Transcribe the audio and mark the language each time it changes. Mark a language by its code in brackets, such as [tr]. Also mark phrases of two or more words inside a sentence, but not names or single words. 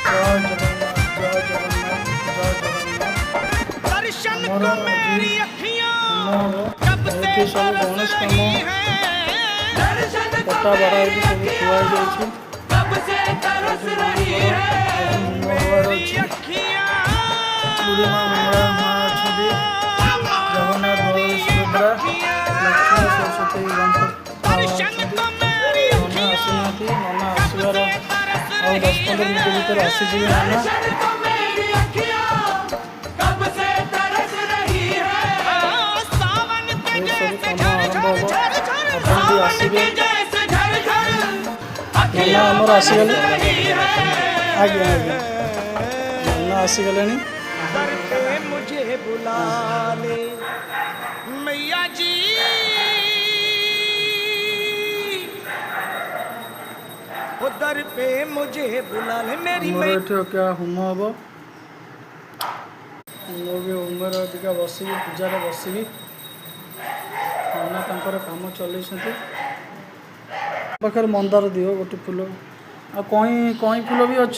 [hi] जय जगन्नाथ जय जगन्नाथ जय जगन्नाथ। दर्शन [or] ଆମର [hi] को [or] ଆଜି [hi] मेरी अखियां [or] ହୋମ ହେବ। [hi] कब से [or] ଏଠି ସବୁ [hi] तरस [or] ଗଣେଶ କାମ [hi] रही है। दर्शन को [or] ପଟା ବଡ଼ା ହେଇକି ସବୁ [hi] मेरी [or] ଥୁଆ ହେଇଯାଇଛି। [hi] कब से तरस [or] ଏଠି [hi] रही [or] ମାଙ୍କର [hi] है। [or] ଆଜି ହୋମ ହେବାର [hi] मेरी [or] ଅଛି। [hi] अखियां [or] ବୁଢ଼ୀ ମା ମଙ୍ଗଳା ମା ଅଛନ୍ତି। ଜଗନ୍ନାଥ ବଳଭଦ୍ର [hi] मेरी [or] ସୁଭଦ୍ରା [hi] अखियां [or] ଲକ୍ଷ୍ମୀ ସରସ୍ୱତୀ ଗଣପତି [hi] दर्शन [or] ଅଛନ୍ତି। [hi] को मेरी [or] ନନା [hi] अखियां [or] ଆସିନାହାନ୍ତି। ନନା [hi] कब [or] ଆସିବାର [hi] से तरस [or] ଆଉ [hi] रही [or] 10-15 [hi] है। [or] ମିନିଟ୍ ଭିତରେ ଆସିଯିବେ ନନା। [hi] दर्शन को मेरी अखियां कब से तरस रही है। सावन के [or] ଏ ସବୁ [hi] जैसे [or] କାମ [hi] झर [or] ଆରମ୍ଭ [hi] झर [or] ହେବ। [hi] झर झर [or] ଆପଣ ବି [hi] सावन [or] ଆସିବେ। [hi] के जैसे झर झर [or] ନନା [hi] अखियां [or] ଆମର [hi] बरस [or] ଆସିଗଲେ। [hi] रही है। [or] ଆଜ୍ଞା ଆଜ୍ଞା ନନା ଆସିଗଲେଣି। [hi] दर पे मुझे बुला ले मैया जी। वो दर पे मुझे बुला ले मेरी [or] ଆମର [hi] मैया। [or] ଏଠି ଅକା ହୋମ ହେବ। ମୁଁ ବି ହୋମରେ ଅଧିକା ବସିବି, ପୂଜାରେ ବସିବି। ନନା ତାଙ୍କର କାମ ଚଲେଇଛନ୍ତି। ପାଖରେ ମନ୍ଦାର ଦିଅ ଗୋଟେ ଫୁଲ ଆଉ କଇଁ ଫୁଲ ବି ଅଛି।